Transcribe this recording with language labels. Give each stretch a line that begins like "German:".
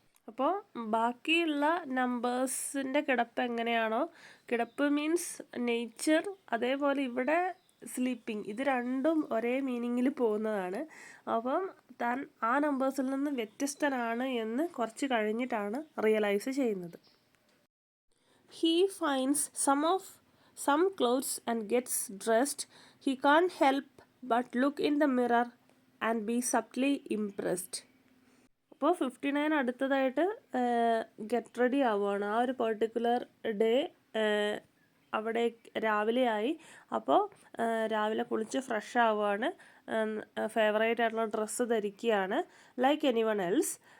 Malayalam: അപ്പോൾ ബാക്കിയുള്ള നമ്പേഴ്സിൻ്റെ കിടപ്പ് എങ്ങനെയാണോ, കിടപ്പ് മീൻസ് നേച്ചർ, അതേപോലെ ഇവിടെ സ്ലീപ്പിംഗ്, ഇത് രണ്ടും ഒരേ മീനിങ്ങിൽ പോകുന്നതാണ്. അപ്പം താൻ ആ നമ്പേഴ്സിൽ നിന്ന് വ്യത്യസ്തനാണ് എന്ന് കുറച്ച് കഴിഞ്ഞിട്ടാണ് റിയലൈസ് ചെയ്യുന്നത്.
English: He finds some clothes and gets dressed. He can't help but look in the mirror and be subtly impressed.
Malayalam: അപ്പോൾ 59 അടുത്തതായിട്ട് ഗെറ്റ് റെഡി ആവുകയാണ്. ആ ഒരു പെർട്ടിക്കുലർ ഡേ അവിടെ രാവിലെയായി. അപ്പോൾ രാവിലെ കുളിച്ച് ഫ്രഷ് ആവുകയാണ്, ഫേവറേറ്റ് ആയിട്ടുള്ള ഡ്രസ്സ് ധരിക്കുകയാണ്,
English: Like anyone else.